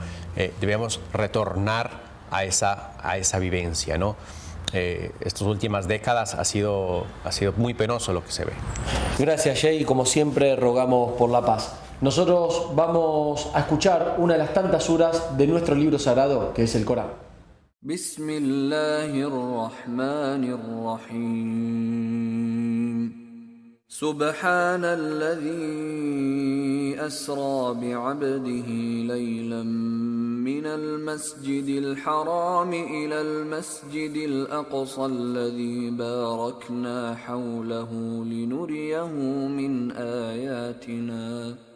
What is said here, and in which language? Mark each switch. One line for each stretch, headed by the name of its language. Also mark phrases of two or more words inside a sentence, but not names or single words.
Spanish: Debemos retornar a esa vivencia, ¿no? Estas últimas décadas ha sido muy penoso lo que se ve. Gracias, Jay, y como siempre rogamos por la paz. Nosotros vamos a escuchar una de las tantas suras de nuestro libro sagrado, que es el Corán.
Arabic: بسم الله الرحمن الرحيم. سبحان الذي أسرى بعبده ليلا من المسجد الحرام إلى المسجد الأقصى الذي باركنا حوله لنريه من آياتنا